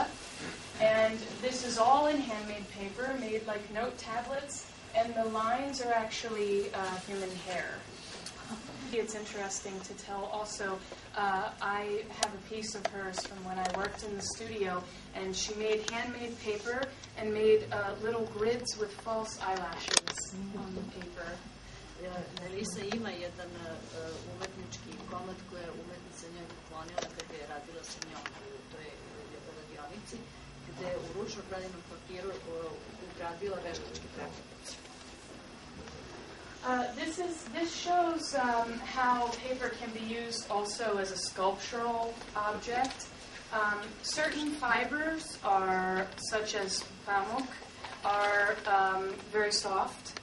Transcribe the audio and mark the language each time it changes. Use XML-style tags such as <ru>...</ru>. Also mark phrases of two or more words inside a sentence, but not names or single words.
<en>And this is all in handmade paper, made like note tablets, and the lines are actually human hair. It's interesting to tell also, I have a piece of hers from when I worked in the studio, and she made handmade paper and made little grids with false eyelashes on the paper.</en> <sr>Melisa ima jedan umetnički komad koja je umetnica njoj poklonila kada je radila sa njom u toj radionici, gde je u ručno pravljenom papiru ugradila veštački preklopnici.</sr> <en>This shows how paper can be used also as a sculptural object. Certain fibers are, such as pamuk, are very soft.</en>